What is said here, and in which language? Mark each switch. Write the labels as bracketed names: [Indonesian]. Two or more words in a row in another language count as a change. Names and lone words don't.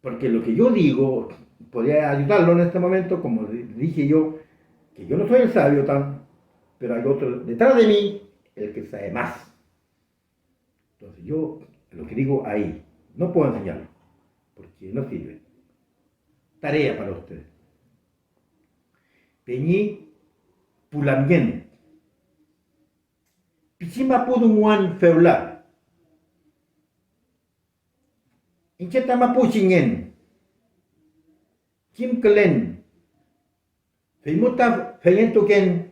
[Spanish] Porque lo que yo digo podría ayudarlo en este momento, como dije yo, que yo no soy el sabio tan, pero hay otro detrás de mí, el que sabe más. Entonces yo lo que digo ahí, no puedo enseñarlo, porque no sirve. Tarea para ustedes. [Mapuche] Peñi pulamien. Pichima pudunguan feula. Incheta mapuchingen. Kim kelen. Feimuta feyentuken.